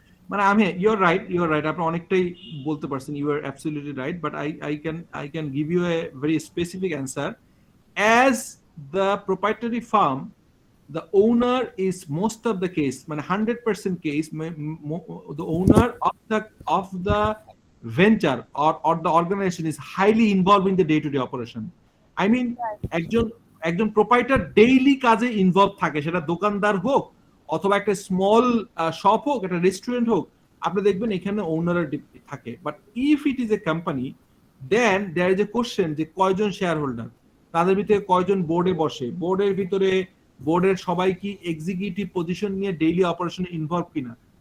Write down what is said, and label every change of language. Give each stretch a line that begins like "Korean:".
English: মানে আমি you're right,
Bangla: আপনি অনেকটাই বলতে পারছেন,
English: You are absolutely right, but I can give you a very specific answer. As the proprietary firm, the owner is most of the case, 100% case, the owner of the venture or the organization is highly involved in the day-to-day operation. I mean,
Bangla: একজন proprietor daily কাজে involve থাকে, সেটা দোকানদার হোক অথবা একটা small shop হোক, একটা রেস্টুরেন্ট হোক, আপনি দেখবেন এখানে ওনার থাকে।
English: but if it is a company, then there is a question
Bangla: যে কয়জন শেয়ার হোল্ডার, তাদের ভিতরে কয়জন বোর্ডে বসে, বোর্ডের ভিতরে বোর্ডের সবাই কি এক্সিকিউটিভ পজিশন নিয়ে ডেইলি অপারেশনে ইনভলভ কিনা।